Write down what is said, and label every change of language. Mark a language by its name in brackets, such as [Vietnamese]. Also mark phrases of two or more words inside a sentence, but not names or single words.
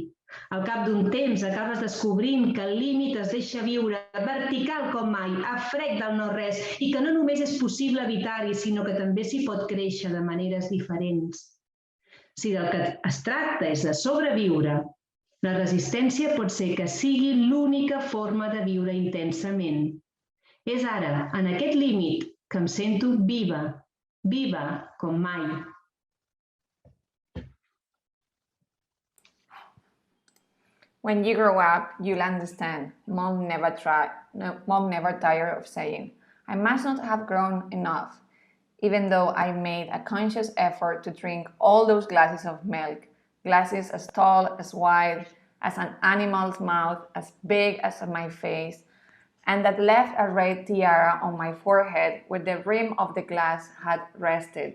[Catalan] Al cap d'un temps acabes descobrint que el límit es deixa viure vertical com mai, a frec del no-res, i que no només és possible evitar-hi, sinó que també s'hi pot créixer de maneres diferents. Si del que es tracta és de sobreviure, la resistència pot ser que sigui l'única forma de viure intensament. És ara, en aquest límit, que em sento viva, viva com mai. [English] When you grow up, you'll understand. Mom never tired of saying, I must not have grown enough, even though I made a conscious effort to drink all those glasses of milk, glasses as tall, as wide, as an animal's mouth, as big as my face, and that left a red tiara on my forehead where the rim of the glass had rested.